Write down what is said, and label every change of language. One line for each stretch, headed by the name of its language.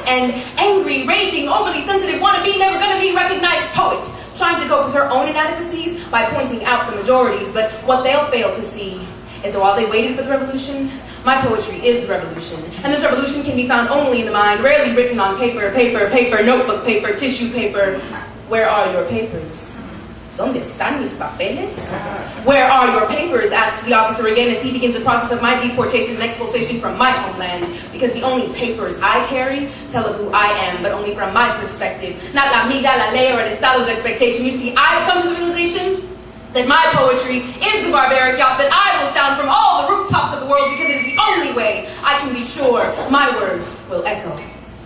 English: An angry, raging, overly sensitive, wannabe, never gonna be recognized poet, trying to cope with her own inadequacies by pointing out the majorities. But what they'll fail to see is that while they waited for the revolution, my poetry is the revolution. And this revolution can be found only in the mind, rarely written on paper, notebook paper, tissue paper. Where are your papers?
Spanish: ¿Dónde están mis papeles?
English: Where are your papers? Asks the officer again as he begins the process of my deportation and expulsion from my homeland. Because the only papers I carry tell of who I am, but only from my perspective. Not
Spanish: la amiga, la ley,
English: or el estado's expectation. You see, I've come to the realization that my poetry is the barbaric yacht that I will sound from all the rooftops of the world, because it is the only way I can be sure my words will echo.